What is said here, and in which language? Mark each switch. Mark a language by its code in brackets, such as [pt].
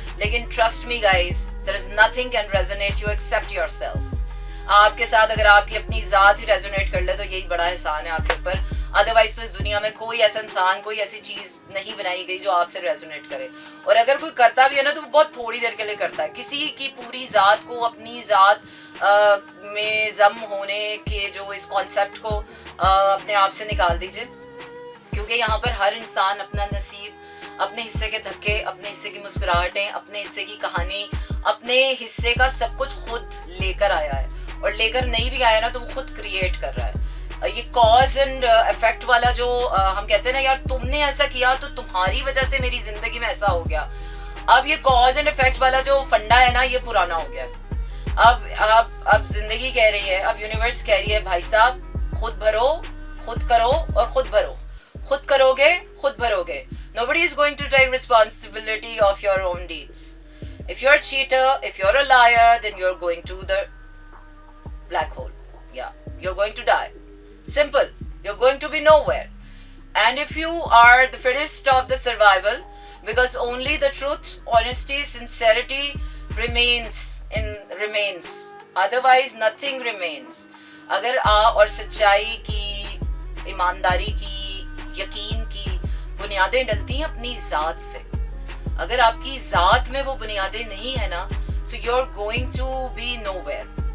[ur] لیکن trust me guys, [en] there is nothing can resonate you except yourself. [ur] آپ کے ساتھ اگر آپ کی اپنی ذات ہی ریزونیٹ کر لے تو یہی بڑا احسان ہے آپ کے اوپر. ادروائز تو اس دنیا میں کوئی ایسا انسان, کوئی ایسی چیز نہیں بنائی گئی جو آپ سے ریزونیٹ کرے, اور اگر کوئی کرتا بھی ہے نا تو وہ بہت تھوڑی دیر کے لیے کرتا ہے. کسی کی پوری ذات کو, اپنی ذات میں ضم ہونے کے جو اس کانسیپٹ کو اپنے آپ سے نکال دیجئے, کیونکہ یہاں پر ہر انسان اپنا نصیب, اپنے حصے کے دھکے, اپنے حصے کی مسکراہٹیں, اپنے حصے کی کہانی, اپنے حصے کا سب کچھ خود لے کر آیا ہے, اور لے کر نہیں بھی آیا نا تو وہ خود کریٹ کر رہا ہے. یہ کاز اینڈ افیکٹ والا جو ہم کہتے ہیں نا یار تم نے ایسا کیا تو تمہاری وجہ سے میری زندگی میں ایسا ہو گیا, اب یہ کاز اینڈ افیکٹ والا جو فنڈا ہے نا یہ پرانا ہو گیا. اب زندگی کہہ رہی ہے, اب یونیورس کہہ رہی ہے بھائی صاحب خود بھرو, خود کرو اور خود بھرو. خود کرو گے خود بھرو گے. [en] Nobody is going to take responsibility of your own deeds. If you're a cheater, if you're a liar, then you're going to the black hole. Yeah, you're going to die. Simple. You're going to be nowhere. And if you are the fittest of the survival, because only the truth, honesty, sincerity remains remains, otherwise nothing remains. [ur] اگر اور سچائی کی, ایمانداری کی, یقین کی بنیادیں ڈلتی ہیں اپنی ذات سے. اگر آپ کی ذات میں وہ بنیادیں نہیں ہیں نا, [en] so you're going to be nowhere.